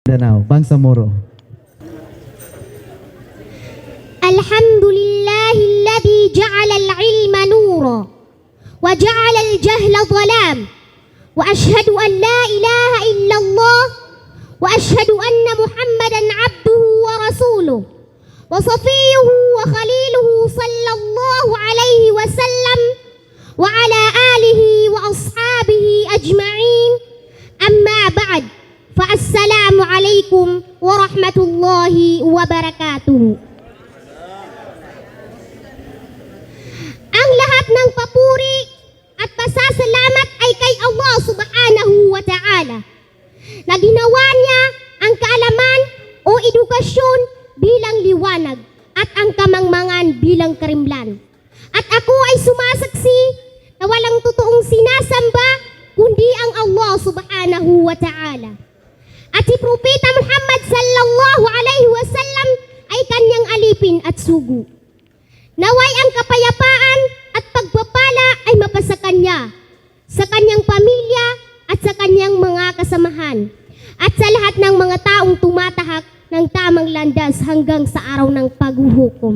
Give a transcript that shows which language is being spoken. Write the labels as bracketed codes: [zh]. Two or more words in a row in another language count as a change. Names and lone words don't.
[tl] Danau, Bangsamoro. [ar] الحمد لله الذي جعل العلم نورا وجعل الجهل ظلاما وأشهد أن لا إله إلا الله وأشهد أن محمدا عبده ورسوله وصفيه وخليله صلى الله عليه وسلم وعلى آله وأصحابه أجمعين. أما بعد. فالسلام عليكم ورحمة الله وبركاته. [tl] Ang lahat ng papuri at pasasalamat ay kay Allah [ar] سبحانه وتعالى [tl] na ginawa niya ang kaalaman o edukasyon bilang liwanag at ang kamangmangan bilang karimlan. At ako ay sumasaksi na walang totoong sinasamba kundi ang Allah [ar] سبحانه وتعالى. [tl] At si Propeta Muhammad [ar] صلى الله عليه وسلم [tl] ay kanyang alipin at sugo. Naway ang kapayapaan at pagpapala ay mapasa kanya, sa kanyang pamilya at sa kanyang mga kasamahan, at sa lahat ng mga taong tumatahak ng tamang landas hanggang sa araw ng paghuhukom.